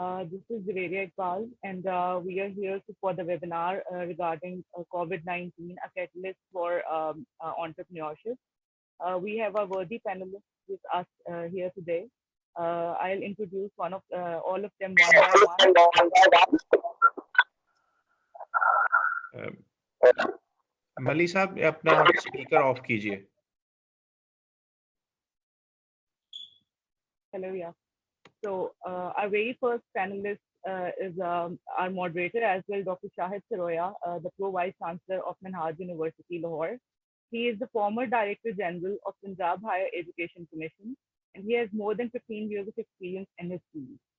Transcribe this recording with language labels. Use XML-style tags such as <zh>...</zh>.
<en>This is Zaveria Iqbal, and we are here for the webinar regarding COVID-19, a catalyst for entrepreneurship. We have a worthy panelist with us here today. I'll introduce all of them one by one.</en> <hi>मली साहब अपना speaker of कीजिए.</hi> <en>Hello, yeah. So our very first panelist is our moderator as well, Dr. Shahid Saroya, the Pro Vice Chancellor of Manhaj University, Lahore. He is the former Director General of Punjab Higher Education Commission, and he has more than 15 years of experience in his field.</en>